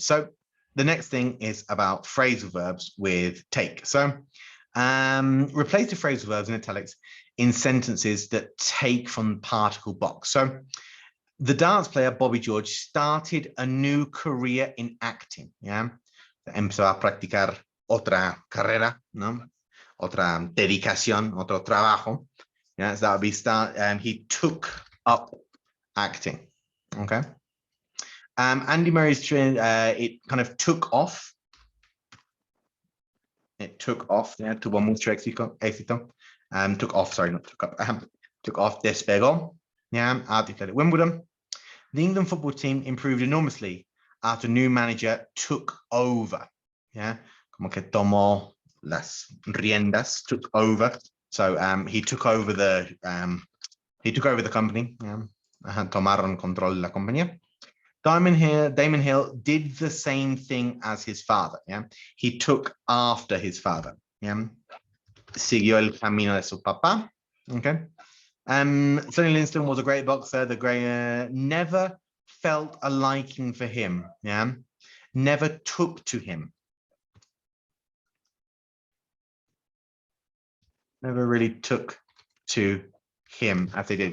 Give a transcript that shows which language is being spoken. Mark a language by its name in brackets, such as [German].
[English] So the next thing is about phrasal verbs with take. So replace the phrasal verbs in italics in sentences that take from the particle box. So the dance player Bobby George started a new career in acting. [Spanish] Yeah, empezó a practicar otra carrera, ¿no? Otra dedicación, otro trabajo. [English] Yeah, so that would be start. He took up acting. Okay. Andy Murray's it kind of took off. It took off. Yeah, [Spanish] tuvo mucho éxito. [English] Took off. Sorry, not took up. Took off. Despegó. Yeah, at Wimbledon. The England football team improved enormously after new manager took over. [Spanish] Yeah, como que tomó las riendas. [English] Took over. So he took over the company. Yeah. [Spanish] Tomaron control de la compañía. [English] Damon Hill did the same thing as his father. Yeah, he took after his father. [Spanish] Yeah, siguió el camino de su papá. Okay. [English] Sonny Liston was a great boxer. The never felt a liking for him. Yeah, never took to him. Never really took to him as they did.